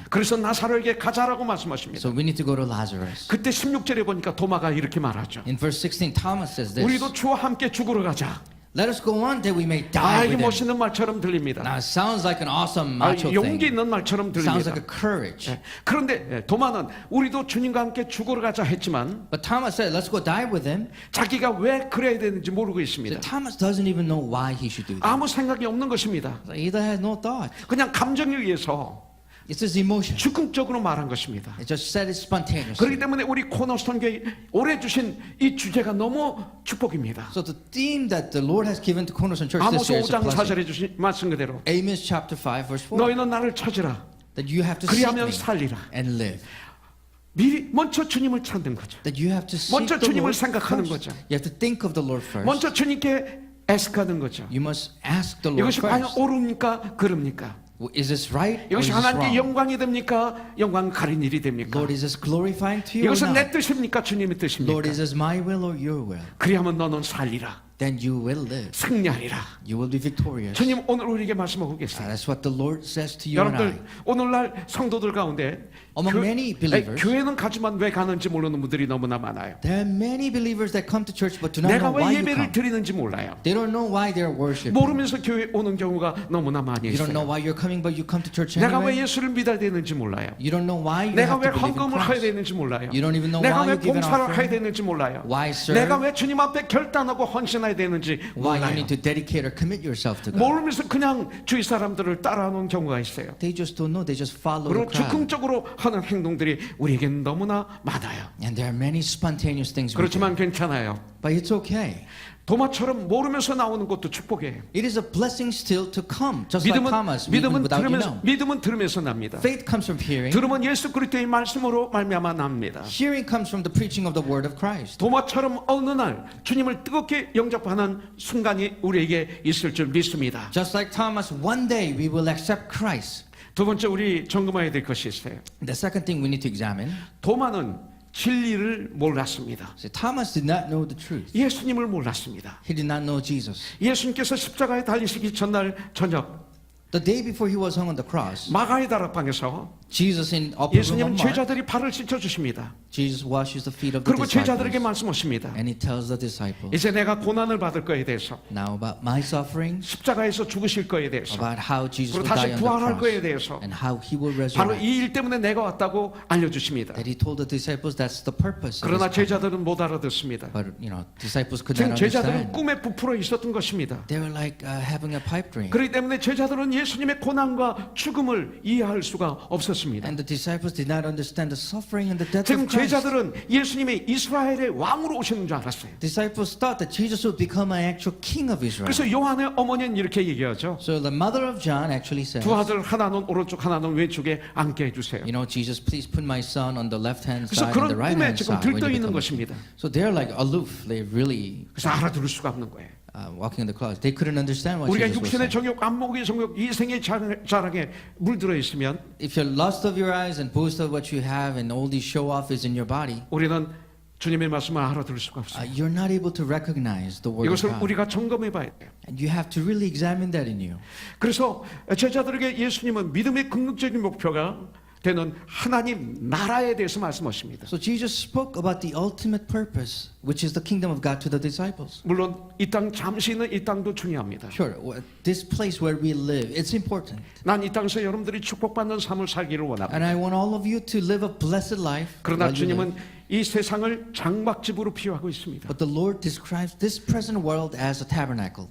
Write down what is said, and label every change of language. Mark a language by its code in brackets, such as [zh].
[ko] 그래서 나사로에게 가자라고 말씀하십니다. [en] So we need to go to Lazarus. [ko] 그때 16절에 보니까 도마가 이렇게 말하죠. [en] In verse 16, Thomas says this, [ko] 우리도 주와 함께 죽으러 가자. [en] let us go on that we may die [ko] 이게 [en] with him. [ko] 멋있는 말처럼 들립니다. [en] Now it sounds like an awesome macho [ko] 용기 [en] thing. [ko] 있는 말처럼 [en] Sounds [ko] 들립니다. [en] like a courage. [ko] 그런데 도마는 우리도 주님과 함께 죽으러 가자 했지만 [en] But Thomas said, let's go die with him. [ko] 자기가 왜 그래야 되는지 모르고 [en] So [ko] 있습니다. [en] Thomas doesn't even know why he should do that. [ko] 아무 생각이 없는 것입니다. [en] So he has no thought. [ko] 그냥 감정에 의해서 [en] It's his emotion. [ko] 즉흥적으로 말한 것입니다. [en] It just said it spontaneously. [ko] 그렇기 때문에 우리 코너스톤 교회 올해 주신 이 주제가 너무 축복입니다. [en] So the theme that the Lord has given to Cornerstone Church this [ko] 아모스 [en] year is a [ko] 5장 [en] blessing. [ko] 4절에 주신 말씀 그대로 [en] Amos chapter 5 verse 4. [ko] 너희는 나를 찾으라. [en] That you have to seek [ko] 그리하면 [en] me [ko] 살리라. [en] and live. [ko] 미리 먼저 주님을 찾는 거죠. [en] That you have to seek [ko] 먼저 [en] the [ko] 주님을 [en] Lord [ko] 생각하는 [en] first. [ko] 거죠. [en] You have to think of the Lord first. [ko] 먼저 주님께 애석하는 거죠. [en] You must ask the Lord [ko] 이것이 과연 [en] first. [ko] 옳습니까? 그럽니까? [en] Is this right or is [ko] 이것이 [en] this [ko] 하나님께 [en] wrong? [ko] 영광이 됩니까? 영광 가린 일이 됩니까? [en] Lord, is this glorifying to you or [ko] 이것은 내 [en] not? [ko] 뜻입니까? 주님의 [en] Lord, [ko] 뜻입니까? [en] is this my will or your will? [ko] 그리하면 너는 살리라. [en] Then you will live. [ko] 승리하리라. [en] You will be victorious. [ko] 주님 오늘 우리에게 말씀하고 계세요. [en] That's what the Lord says to you and I. [ko] 여러분들 오늘날 성도들 가운데 [en] Among many believers, [ko] 교회는 가지만 왜 가는지 모르는 분들이 너무나 많아요. [en] there are many believers that come to church but do not [ko] 내가 [en] know [ko] 왜 [en] why you [ko] 예배를 [en] come. [ko] 드리는지 몰라요. [en] They don't know why they're worshiping. [ko] 모르면서 교회 오는 경우가 너무나 많이 [en] You don't know [ko] 있어요. [en] why you're coming but you come to church [ko] 내가 왜 [en] anyway. [ko] 예수를 믿어야 되는지 몰라요. [en] You don't know why you [ko] 내가 [en] have [ko] 왜 [en] to believe in [ko] 헌금을 해야 [en] Christ. [ko] 되는지 몰라요. [en] You don't even know [ko] 내가 [en] why [ko] 왜 [en] you give an [ko] 봉사를 해야 [en] offering. [ko] 되는지 몰라요. [en] Why serve. [ko] 내가 왜 주님 앞에 결단하고 헌신해야 되는지 [en] Why you [ko] 몰라요. [en] need to dedicate or commit yourself to God. [ko] 모르면서 그냥 주위 사람들을 따라하는 경우가 있어요. [en] They just don't know. They just follow the [ko] 그리고 [en] crowd. [ko] 즉흥적으로 하는 행동들이 우리에겐 너무나 많아요. [en] And there are many spontaneous things we do. [ko] 그렇지만 괜찮아요. [en] But it's okay. [ko] 도마처럼 모르면서 나오는 것도 축복이에요. [en] It is a blessing still to come. Just like Thomas, even without you know. [ko] 믿음은 들으면서 납니다. [en] Faith comes from hearing. [ko] 들으면 예수 그리스도의 말씀으로 말미암아 납니다. [en] Hearing comes from the preaching of the word of Christ. [ko] 도마처럼 어느 날 주님을 뜨겁게 영접하는 순간이 우리에게 있을 줄 믿습니다. [en] Just like Thomas, one day we will accept Christ. [ko] 두 번째 우리 점검해야 될 것이 있어요. [en] The second thing we need to examine. [ko] 도마는 진리를 몰랐습니다. [en] So Thomas did not know the truth. [ko] 예수님을 몰랐습니다. [en] He did not know Jesus. [ko] 예수님께서 십자가에 달리시기 전날 저녁 [en] The day before he was hung on the cross, [ko] 마가의 다락방에서 [en] Jesus in upper room of [ko] 예수님은 [en] Mark, [ko] 제자들이 발을 씻겨 주십니다. [en] Jesus washes the feet of the [ko] 그리고 제자들에게 말씀하십니다. [en] And he tells the disciples, [ko] 이제 내가 고난을 받을 거에 대해서, [en] now about my sufferings, [ko] 십자가에서 죽으실 거에 대해서, [en] about how Jesus [ko] 그리고 [en] will die [ko] 다시 [en] on the [ko] 부활할 거에 [en] cross, [ko] 대해서 [en] and how he will [ko] 바로 [en] resurrect. [ko] 이 일 때문에 내가 왔다고 알려주십니다. [en] That he told the disciples that's the purpose of [ko] 그러나 [en] his coming. [ko] 제자들은 못 알아듣습니다. [en] But disciples could [ko] 지금 제자들은 꿈에 부풀어 있었던 것입니다. [en] They were like having a pipe dream. [ko] 그렇기 때문에 제자들은 예수님의 고난과 죽음을 이해할 수가 없었습니다. [en] And the disciples did not understand the suffering and the death [ko] 지금 [en] of Christ. [ko] 제자들은 예수님이 이스라엘의 왕으로 오시는 줄 알았어요. [en] Disciples thought that Jesus would become an actual king of Israel. [ko] 그래서 요한의 어머니는 이렇게 얘기하죠. [en] So the mother of John actually says, [ko] 두 아들 하나는 오른쪽 하나는 왼쪽에 앉게 해주세요. [en] Jesus, please put my son on the left-hand [ko] 그래서 [en] side and the [ko] 그런 꿈에 [en] right-hand [ko] 지금 [en] side when [ko] 들떠 [en] you [ko] 있는 [en] become a [ko] 것입니다. [en] king. So they're like aloof. They really [ko] 그래서 알아들을 수가 없는 거예요. [en] walking in the closet. They couldn't understand what [ko] 우리가 [en] Jesus was saying. [ko] 정욕, 안목의 정욕, 이생의 자랑에 물들어 있으면 [en] If your lust of your eyes and boast of what you have and all these show off is in your body, [ko] 우리는 주님의 말씀을 알아들을 수가 없어요. [en] you're not able to recognize the word of God. [ko] 우리가 점검해 봐야 돼요. [en] And you have to really examine that in you. [ko] 그래서 제자들에게 예수님은 믿음의 궁극적인 목표가 되는 하나님 나라에 대해서 말씀하십니다. [en] So Jesus spoke about the ultimate purpose, which is the kingdom of God, to the disciples. [ko] 물론 이 땅 잠시 있는 이 땅도 중요합니다. [en] Sure, this place where we live, it's important. [ko] 난 이 땅에서 여러분들이 축복받는 삶을 살기를 원합니다. [en] And I want all of you to live a blessed life. [ko] 그러나 [en] while you live. [ko] 주님은 이 세상을 장막집으로 비유하고 있습니다. [en] But the Lord describes this present world as a tabernacle.